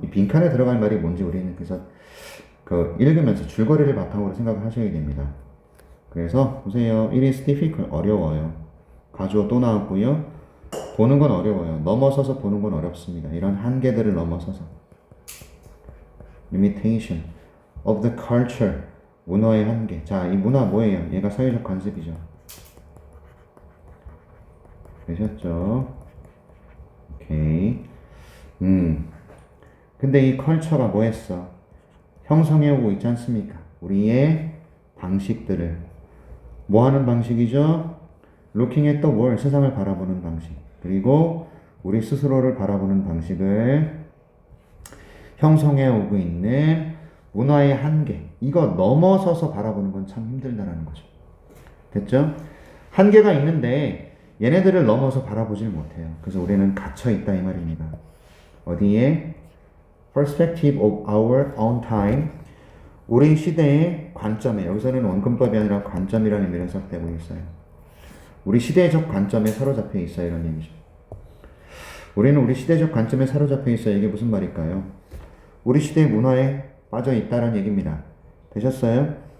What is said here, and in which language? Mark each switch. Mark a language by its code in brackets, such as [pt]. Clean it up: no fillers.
[ko] 이 빈칸에 들어갈 말이 뭔지 우리는 그래서 읽으면서 줄거리를 바탕으로 생각을 하셔야 됩니다. 그래서 보세요. [en] It is difficult. [ko] 어려워요. 가주어 또 나왔고요. 보는 건 어려워요. 넘어서서 보는 건 어렵습니다. 이런 한계들을 넘어서서. [en] limitation of the culture. [ko] 문화의 한계. 자, 이 문화 뭐예요? 얘가 사회적 관습이죠. 되셨죠? 오케이. 근데 이 컬처가 뭐 했어? 형성해오고 있지 않습니까? 우리의 방식들을. 뭐 하는 방식이죠? [en] looking at the world. [ko] 세상을 바라보는 방식. 그리고 우리 스스로를 바라보는 방식을 형성해오고 있는 문화의 한계. 이거 넘어서서 바라보는 건 참 힘들다라는 거죠. 됐죠? 한계가 있는데 얘네들을 넘어서 바라보질 못해요. 그래서 우리는 갇혀있다 이 말입니다. 어디에? [en] Perspective of our own time. [ko] 우리 시대의 관점에, 여기서는 원근법이 아니라 관점이라는 의미로 해석되고 있어요. 우리 시대적 관점에 사로잡혀 있어 이런 얘기죠. 우리는 우리 시대적 관점에 사로잡혀 있어. 이게 무슨 말일까요? 우리 시대의 문화에 빠져 있다는 얘기입니다. 되셨어요?